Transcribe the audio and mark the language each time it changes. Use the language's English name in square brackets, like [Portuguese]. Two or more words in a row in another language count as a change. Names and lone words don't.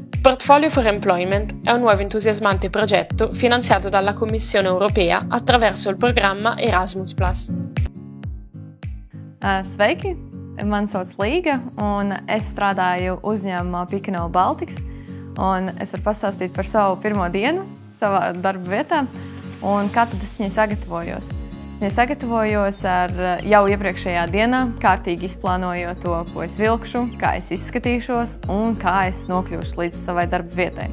[Italian] Portfolio for Employment è un nuovo entusiasmante progetto finanziato dalla Commissione europea attraverso il programma Erasmus+. [Latvian] Sveiki! Mani sauc Līga, un es strādāju uzņēmumā Picanol Baltics. Un es varu pastāstīt par savu pirmo dienu savā darba vietā un kā tad es viņai sagatavojos. Es sagatavojos ar jau iepriekšējā dienā, kārtīgi izplānojot to, ko es vilkšu, kā es izskatīšos un kā es nokļūšu līdz savai darba vietai.